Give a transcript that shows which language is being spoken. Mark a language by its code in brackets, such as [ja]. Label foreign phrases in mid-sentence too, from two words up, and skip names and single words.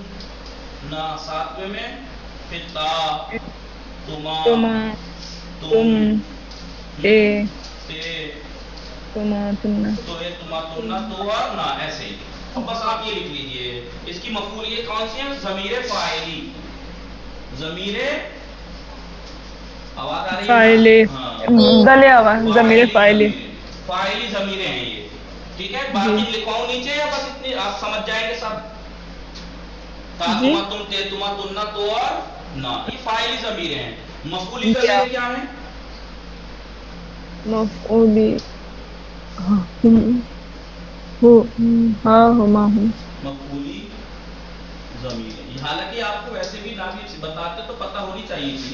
[ur] ساتویں میں فتا، [ar] تما، تم، تے، تما، تمنا، [ur] تو اور نا، ایسے ہی، اب بس آپ یہ لکھ لیجئے، اس کی مفعول یہ کون سی ہیں، ضمیر فاعلی، ضمیر آواز آ رہی ہے، گلے آواز، ضمیر فاعلی، فاعلی ضمیریں ہیں یہ، ٹھیک ہے، باقی لکھواؤں نیچے یا بس اتنی آپ سمجھ جائیں گے سب، [ar] تا، تما، تم، تے، تما، تننا، [ur] تو اور نا، یہ فاعلی ضمیریں ہیں۔ مفعولی ضمیریں کیا ہیں، مفعولی، ہاں ہما ہوں مفعولی ضمیر ہے. حالانکہ آپ کو ویسے بھی نافی بتاتے تو پتہ ہونی چاہیے تھی.